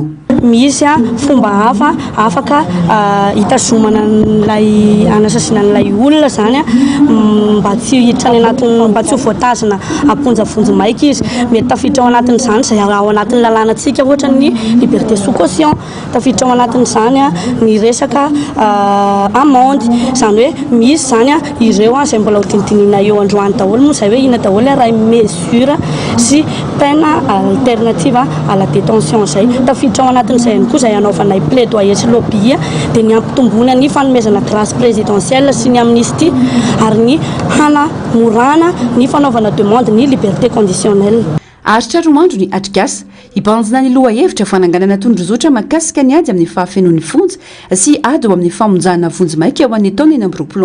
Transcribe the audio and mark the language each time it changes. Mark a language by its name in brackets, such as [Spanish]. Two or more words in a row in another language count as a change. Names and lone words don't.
[Malagasy] Misy fomba hafa afaka hitazomana n'ilay anasasiana n'ilay olona zany mba tsy hiditra ny anatiny mba tsy ho voatazana amponja vonjomaika izy mety tafiditra ao anatin'izany izay ao anatin'ny lalànantsika ohatra ny [French] liberté sous caution [Malagasy] tafiditra ao anatin'izany ny resaka amende zany hoe misy zany ireo izay mbola ho tintinina eo androany daholo moa izay hoe ina daholo raha mesure sy [French] peine alternative à la détention [Malagasy] izay tafiditra ao anatin'izay ihany koa izay anaovanay plaidoyer sy lobby dia ny ampitombona ny fanomezana [French] grâce présidentielle [Malagasy] sy ny amnistie ary ny hanamorana ny fanaovana demande ny [French] liberté conditionnelle. [Malagasy] Aritra roandro ny atrikasa hibanjina ny loha hevitra fananganana tondrozotra makasika ny ady amin'ny fahafenon'ny fonja sy ady eo amin'ny famonjana vonjomaika eo amin'ny taona 2024.